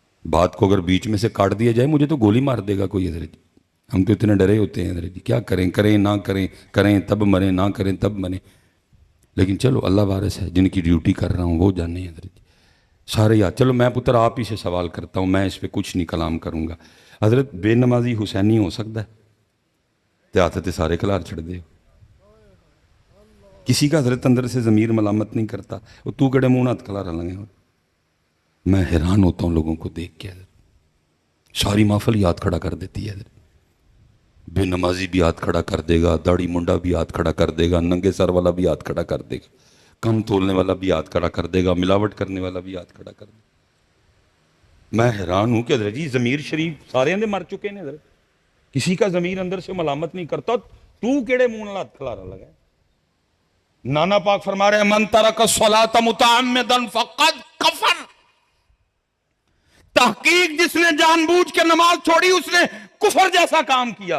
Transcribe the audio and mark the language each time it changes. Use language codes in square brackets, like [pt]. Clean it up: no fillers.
[ur] بات کو اگر بیچ میں سے کاٹ دیا جائے مجھے تو گولی مار دے گا کوئی حضرت. ہم تو اتنے ڈرے ہوتے ہیں حضرت جی, کیا کریں, کریں نہ کریں, کریں تب مریں, نہ کریں تب مریں. لیکن چلو اللہ وارث ہے, جن کی ڈیوٹی کر رہا ہوں وہ جانے حضرت جی. سارے یاد. چلو میں پتر آپ ہی سے سوال کرتا ہوں, میں اس پہ کچھ نہیں کلام کروں گا. حضرت بے نمازی حسینی ہو سکتا ہے؟ [pa] تے سارے کھلار چھڑ دے. [ur] کسی کا حضرت اندر سے ضمیر ملامت نہیں کرتا, [pa] وہ تو کڑے منہ ہاتھ کھلارا لگے. [ur] میں حیران ہوتا ہوں لوگوں کو دیکھ کے حضرت. ساری محفل یاد کھڑا کر دیتی ہے حضرت. بے نمازی بھی ہاتھ کھڑا کر دے گا, داڑھی منڈا بھی ہاتھ کھڑا کر دے گا, ننگے سر والا بھی ہاتھ کھڑا کر دے گا, کم تولنے والا بھی ہاتھ کھڑا کر دے گا, ملاوٹ کرنے والا بھی ہاتھ کھڑا کر دے گا. میں حیران ہوں کہ حضرت جی ضمیر شریف سارے اندر مر چکے ہیں حضرت. کسی کا ضمیر اندر سے ملامت نہیں کرتا, [pa] تو کیڑے منہ نال ہاتھ کھلارا لگا. [ur] نانا پاک فرما رہے ہیں [ar] من ترک الصلاۃ متعمدا فقد کفر. [ur] تحقیق جس نے جان بوجھ کے نماز چھوڑی اس نے کفر جیسا کام کیا.